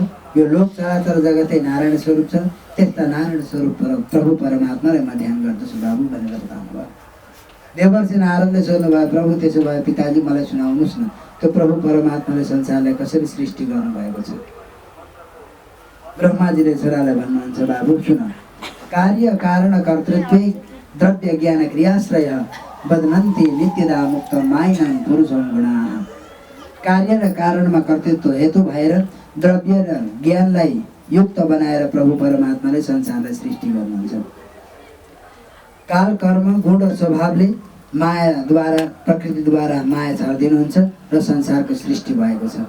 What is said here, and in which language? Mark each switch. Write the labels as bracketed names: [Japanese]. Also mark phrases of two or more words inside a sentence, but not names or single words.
[Nepali] यो लोक चराचर जगतै नारायण स्वरूप छ। त्यस्ता नारायण स्वरूप प्रभु परमात्मालाई म ध्यान गर्दछु बाबु भनेर बताउनु भयो। देवर्षि नारदले सोध्नुभयो, प्रभु त्यसो भए पिताजी मलाई सुनाउनुहोस् न, त्यो प्रभु परमात्माले संसारलाई कसरी सृष्टि गर्नुभएको छ? ब्रह्माजीले छोरालाई भन्नुहुन्छ, बाबु सुन, [Sanskrit] कार्य कारण कर्तृत्व द्रव्य ज्ञान क्रियाश्रय बदनन्ति नित्यदा मुक्त माइनं पुरुषं गुणाः। [Nepali] कार्य र कारणमा कर्तृत्व हेतु भएर द्रव्य र ज्ञानलाई युक्त बनाएर प्रभु परमात्माले संसारलाई सृष्टि गर्नुहुन्छ। काल कर्म गुण र स्वभावले मायाद्वारा प्रकृतिद्वारा माया छाडिदिनुहुन्छ र संसारको सृष्टि भएको छ।